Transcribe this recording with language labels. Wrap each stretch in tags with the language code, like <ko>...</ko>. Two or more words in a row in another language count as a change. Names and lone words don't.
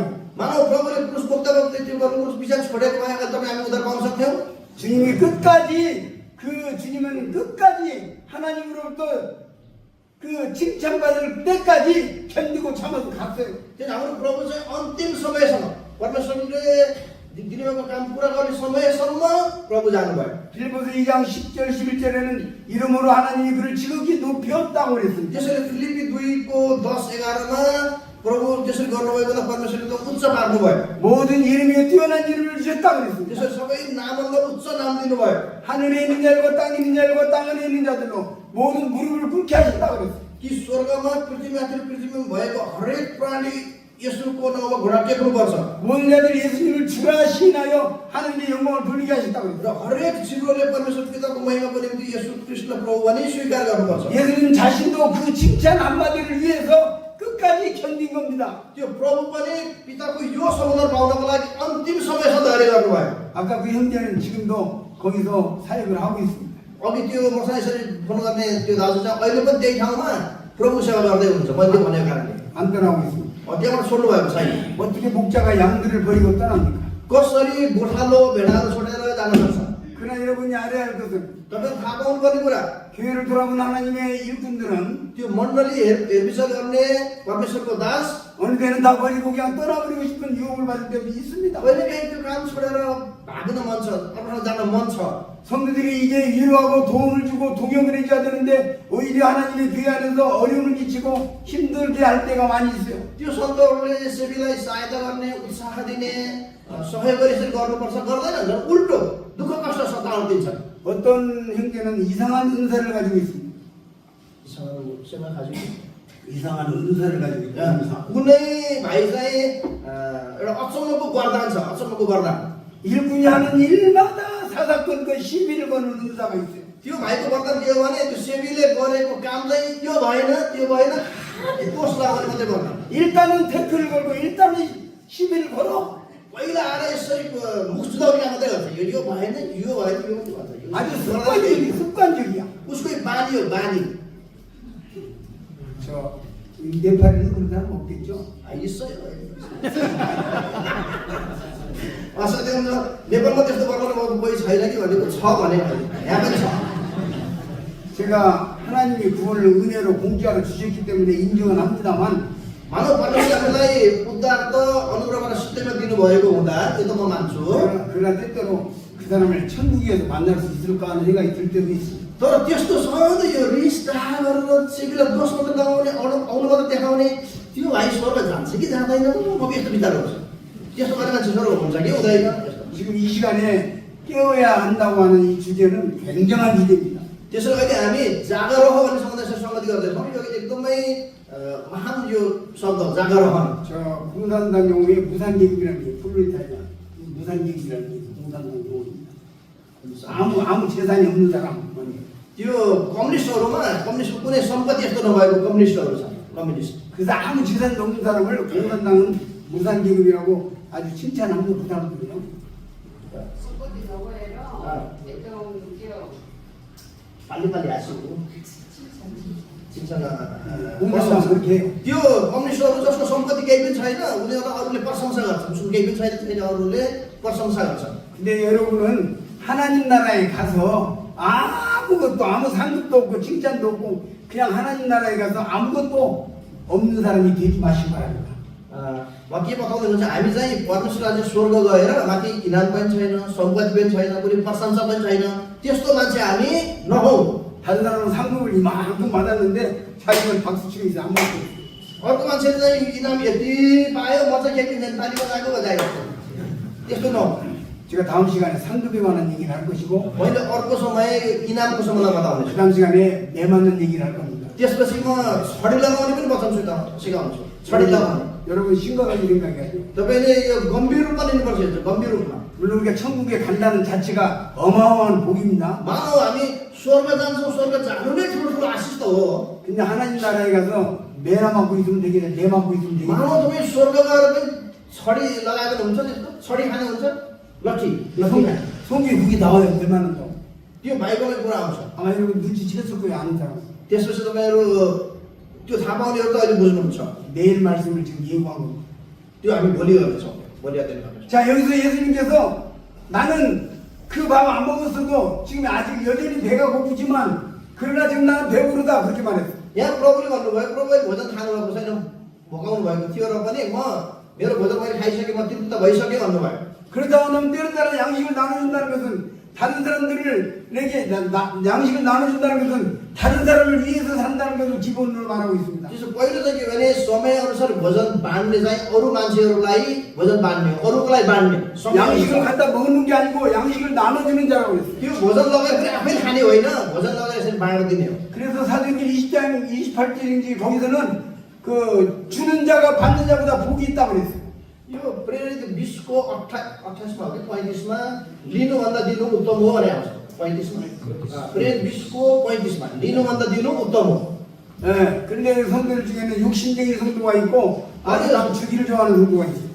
<ne>मानव प्रभुले क्रुस बोक्दा त्यो गर्नु क्रुस बिचमा छोडेको भए तपाईँ हामी उद्धार पाउन सक्थ्यौँ।</ne> <ko>주님이 끝까지 그 주님은 끝까지 하나님으로부터 그 칭찬받을 때까지 견디고 참아서 갔어요.</ko> <ne>किन हाम्रो प्रभु चाहिँ अन्तिम समयसम्म परमेश्वरले दिनुभएको काम पुरा गर्ने समयसम्म प्रभु जानुभयो।</ne> <ko>빌립보서 2장 10절 11절에는 이름으로 하나님이 그를 지극히 높였다고 그랬습니다.</ko> <ne>त्यसैले फिलिप्पी 2को 10-11मा प्रभु त्यसरी गर्नुभएको त परमेश्वरले त उच्च पार्नुभयो।</ne> <ko>모든 이름에 뛰어난 이름을 주셨다고 그랬습니다.</ko> <ne>त्यसैले सबै नामभन्दा उच्च नाम दिनुभयो।</ne> <ko>하늘에 있는 자들과 땅에 있는 자들과 땅 안에 있는 자들로 모든 무릎을 꿇게 하셨다고 그랬어요.</ko> <ne>कि स्वर्गमा पृथ्वीमा भएको हरेक प्राणी येशूको नाउँमा घुँडा टेक्नुपर्छ</ne> <ko>모든 자들이 예수님을 주라 시인하여 하나님의 영광을 돌리게 하셨다고</ko> <ne>र</ne> <ko>그랬어요.</ko> <ne>हरेक जीवले परमेश्वर पिताको महिमाको निम्ति येशू कृष्ण प्रभु भनी स्वीकार गर्नुपर्छ।</ne> <ko>예수님 자신도 그 칭찬 한마디를 위해서 끝까지 견딘 겁니다.</ko> <ne>त्यो प्रभु पनि पिताको यो सम्बोधन पाउनको लागि अन्तिम समयसम्म धैर्य गर्नुभयो।</ne> <ko>아까 그 형제는 지금도 거기서 사역을 하고 있습니다.</ko> <ne>अघि त्यो मसँग यसरी फोन गर्ने त्यो दाजु चाहिँ अहिले पनि त्यही ठाउँमा प्रभु सेवा गर्दै हुन्छ मैले भनेको कारणले</ne> <ko>안 떠나고 있습니다.</ko> <ne>त्यहाँबाट छोड्नु भएको छैन।</ne> <ko>어떻게 목자가 양들을 버리고 떠납니까?</ko> <ne>कसरी गोठालो भेडाहरू छोडेर जान सक्छ?</ne> <ko>그러나 여러분이 알아야 할 것은</ko> <ne>तपाईँ थाहा पाउनुपर्ने कुरा</ne> <ko>교회를 돌아본 하나님의 일꾼들은</ko> <ne>त्यो मण्डली हेरविचार गर्ने परमेश्वरको दास</ne> <ko>어느 때는 다 버리고 그냥 떠나버리고 싶은 유혹을 받을 때도 있습니다.</ko> <ne>कहिलेकाहीँ त्यो काम छोडेर भाग्न मन छ, अर्को जान मन छ।</ne> <ko>성도들이 이제 위로하고 도움을 주고 동역을 해줘야 되는데 오히려 하나님의 교회 안에서 어려움을 끼치고 힘들게 할 때가 많이 있어요.</ko> <ne>त्यो सन्तहरूले सेवीलाई सहायता गर्ने, उत्साह दिने, सहयोग गरी यसरी गर्नुपर्छ गर्दैनन्, झन् उल्टो दुःख कष्ट सताउन दिन्छन्।</ne> <ko>어떤 형제는 이상한 은사를 가지고 있습니다. 이상한 은사를 가지고 있습니다.</ko> <ne>कुनै भाइ चाहिँ एउटा अचम्मको वरदान छ, अचम्मको वरदान।</ne> <ko>일꾼이 하는 일마다 사사건건 시비를 거는 은사가 있어요.</ko> <ne>त्यो भाइको वरदान के हो भने त्यो सेवीले गरेको काम चाहिँ यो भएन, त्यो भएन, दोष लगाउने मात्रै वरदान।</ne> <ko>일단은 태클을 걸고 일단은 시비를 걸어.</ko> <ne>पहिला आएर यसरी मुख जुदाउने काम मात्रै गर्छ। यो भएन, यो भएन, यो मात्रै भन्छ।</ne> <ko>아주 습관적이야.</ko> <ne>उसको बानी हो, बानी।</ne> <ko>저 네팔에는 그런 사람 없겠죠? 있어요।</ko> <ne>सत्य हुन्छ नेपालमा त्यस्तो वर्णन कोही छैन कि भनेको छ भने यहाँ पनि छ।</ne> <ko>제가 하나님이 구원을 은혜로 공짜로 주셨기 때문에 인정은 합니다만</ko> <ne>मानव परमेश्वरलाई उद्धार त अनुग्रहबाट सत्यमा दिनुभएको हुँदा त्यो त म मान्छु।</ne> <ko>그러나 때때로 그 사람을 천국에서 만날 수 있을까 하는 생각이 들 때도 있습니다.</ko> <ne>तर त्यस्तो सधैँ यो रिस डाहा गरेर सेवीलाई दोष मात्रै लगाउने, आउनु मात्रै देखाउने, त्यो भाइ स्वर्ग जान्छ कि जाँदैन म यस्तो विचार गर्छु। त्यस्तो गर्ने मान्छे स्वर्ग हुन्छ कि हुँदैन?</ne> <ko>지금 이 시간에 깨워야 한다고 하는 이 주제는 굉장한 주제입니다.</ko> <ne>त्यसैले अहिले हामी जागर हो भन्ने समुदायसँग सङ्गति गर्दैछौँ। यो एकदमै महान यो शब्द जागर हो।</ne> <ko>저 공산당 용어에 무산계급이라는 게 플로리다냐 무산계급이라는 게 공산당 용어입니다. 아무 재산이 없는 사람</ko> <ne>त्यो कम्युनिस्टहरूमा कम्युनिस्ट कुनै सम्पत्ति यस्तो नभएको कम्युनिस्टहरू छ, कम्युनिस्ट।</ne> <ko>그래서 아무 재산도 없는 사람을 공산당은 무산계급이라고 아주 칭찬합니다. 그 사람들은요. 빨리빨리 하시고 칭찬하 공산당 그렇게 해요.</ko> <ne>त्यो कम्युनिस्टहरू जसको सम्पत्ति केही पनि छैन उनीहरूलाई अरूले प्रशंसा गर्छन्। उसको केही पनि छैन अरूले प्रशंसा गर्छन्।</ne> <ko>근데 여러분은 하나님 나라에 가서 아무것도 아무 상급도 없고 칭찬도 없고 그냥 하나님 나라에 가서 아무것도 없는 사람이 되지 마시기 바랍니다.</ko> <ne>म के बताउँदै हुन्छ हामी चाहिँ परमेश्वर राज्य स्वर्ग गएर माथि इनाम पनि छैन, सम्पत्ति पनि छैन, कुनै प्रशंसा पनि छैन, त्यस्तो मान्छे हामी नहौँ।</ne> <ko>다른 사람은 상급을 이만큼 받았는데 자기는 박수 치고 있어. 아무것도 없어.</ko> <ne>अर्को मान्छेले चाहिँ इनाम यति पायो म चाहिँ केही नेपाली बनाएको बजाएको त्यस्तो नहो।</ne> <ko>제가 다음 시간에 상급에 관한 얘기를 할 것이고</ko> <ne>मैले अर्को समय इनामको सम्बन्धमा</ne> <ko>그</ko> <ne>बताउनेछु।</ne> <ko>다음 시간에 내 맞는 얘기를 할 겁니다.</ko> <ne>त्यसपछि म छडी लगाउने पनि बताउँछु त सिकाउँछु। छडी लगाउने।</ne> <ko>여러분 심각하게 생각해야죠.</ko> <ne>तपाईँले यो गम्भीर रूपमा लिनुपर्छ यो गम्भीर रूपमा।</ne> <ko>물론 우리가 천국에 간다는 자체가 어마어마한 복입니다.</ko> <ne>मानौ हामी स्वर्ग जान्छौँ, स्वर्ग जानु नै ठुलो आशिष त हो।</ne> <ko>근데 하나님 나라에 가서 매나 맞고 있으면 되겠네. 매 맞고 있으면 되겠네.</ko> <ne>मानौ तपाईँ स्वर्ग गएर पनि छडी लगाएको हुन्छ त्यस्तो छडी खाने हुन्छ लट्ठी खाने।</ne> <ko>성경에 그게 나와요. 얼마나 더.</ko> <ne>त्यो बाइबलमै कुरा आउँछ।</ne> <ko>아마 여러분 눈치챘을 거예요. 아는 사람.</ko> <ne>त्यसपछि तपाईँहरू त्यो थाहा पाउनेहरू त अहिले बुझ्नुहुन्छ।</ne> <ko>내일 말씀을 지금 예고한 겁니다.</ko> <ne>त्यो हामी भोलि गर्दैछौँ, भोलि अध्ययन गर्दैछौँ।</ne> <ko>자, 여기서 예수님께서 나는 그 밥 안 먹었어도 지금 아직 여전히 배가 고프지만 그러나 지금 나는 배부르다 그렇게 말했어.</ko> <ne>यहाँ प्रभुले भन्नुभयो प्रभुले भोजन खानु भएको छैन भोकाउनु भएको थियो र पनि म मेरो भोजन मैले खाइसकेँ म तृप्त भइसकेँ भन्नुभयो</ne> <ko>그러다 보면 때로 따라 양식을 나눠준다는 것은 다른 사람들에게 양식을 나눠준다는 것은 다른 사람을 위해서 산다는 것을 기본으로 말하고 있습니다.</ko> <ne>त्यसो पहिलो चाहिँ के भने समय अनुसार भोजन बाँड्ने चाहिँ अरू मान्छेहरूलाई भोजन बाँड्ने अरूको लागि बाँड्ने समय</ne> <ko>양식을</ko> <ne>अनुसार।</ne> <ko>갖다 먹는 게 아니고 양식을 나눠주는 자라고 그랬어요.</ko> <ne>त्यो भोजन लगाएर फेरि आफै खाने होइन भोजन लगाएर यसरी बाँड्दिने हो</ne> <ko>그래서 사도행전 20장 28절인지 거기서는 그 주는 자가 받는 자보다 복이 있다고 그랬어요.</ko> <ne>यो प्रेरित 20को 28मा हो कि 35मा लिनुभन्दा दिनु उत्तम हो भने आउँछ 35मा प्रेरित 20को 35मा लिनुभन्दा दिनु उत्तम हो</ne> <ko>예, 그런데 성도들 중에는 육신적인 성도가 있고 아주 남 주기를 좋아하는 성도가 있어요.</ko>